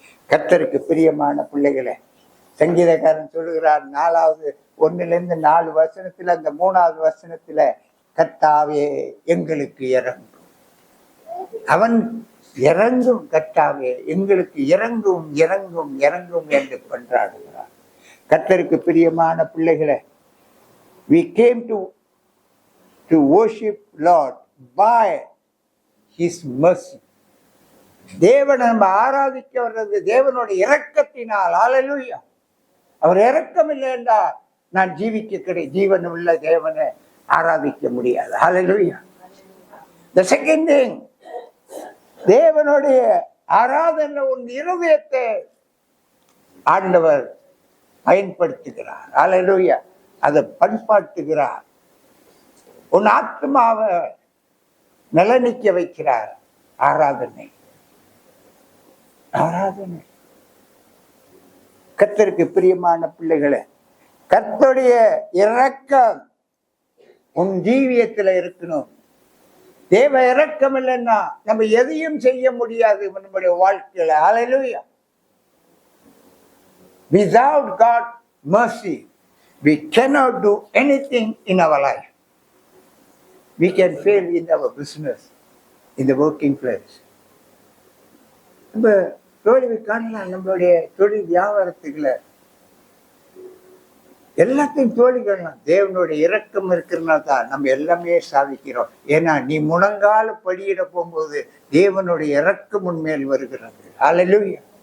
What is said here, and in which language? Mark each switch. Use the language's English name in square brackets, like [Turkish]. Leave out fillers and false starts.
[Tamil] கர்த்தருக்கு பிரியமான பிள்ளைகளை, சங்கீதக்காரன் சொல்லுகிறார் 1-4 வசனத்துல, அந்த 3வது வசனத்துல, கர்த்தாவே எங்களுக்கு இறங்கும். அவன் இறங்கும். கர்த்தாவே எங்களுக்கு இறங்கும் இறங்கும் இறங்கும் என்று கொண்டாடுகிறார். கர்த்தருக்கு பிரியமான பிள்ளைகளை, [English] we came to worship Lord by his mercy. [Tamil] தேவனை நம்ம ஆராதிக்க வர்றது தேவனுடைய இரக்கத்தினால். ஹல்லேலூயா. அவர் இரக்கம் இல்லை என்றால் நான் ஜீவன் உள்ள தேவனை ஆராதிக்க முடியாது. ஹல்லேலூயா. [English] The second thing, [Tamil] தேவனுடைய ஆராதனை உன் இருதயத்தை ஆண்டவர் பயன்படுத்துகிறார். ஹல்லேலூயா. அதை பண்பாட்டுகிறார். உன் ஆத்மாவை நலனிக்க வைக்கிறார். ஆராதனை. கர்த்தருக்கு பிரியமான பிள்ளைகளை, கர்த்தருடைய இரக்கம் உன் ஜீவியத்துல இருக்கணும். தேவ இரக்கம் இல்லைன்னா நம்ம எதையும் செய்ய முடியாது நம்முடைய வாழ்க்கையில. ஹல்லேலூயா. [English] Without God's mercy, we cannot do anything in our life. We can fail in our business, in the working place. [Tamil] நம்ம தோல்வி காணலாம். நம்மளுடைய தொழில் வியாபாரத்துக்குள்ள எல்லாத்தையும் தோல்வி காணலாம். தேவனுடைய இரக்கம் இருக்கிறதுனால தான் நம்ம எல்லாமே சாதிக்கிறோம். ஏன்னா நீ முழங்கால படியிட போகும்போது தேவனுடைய இரக்கம் உன்மேல் வருகிறது. ஹல்லேலூயா.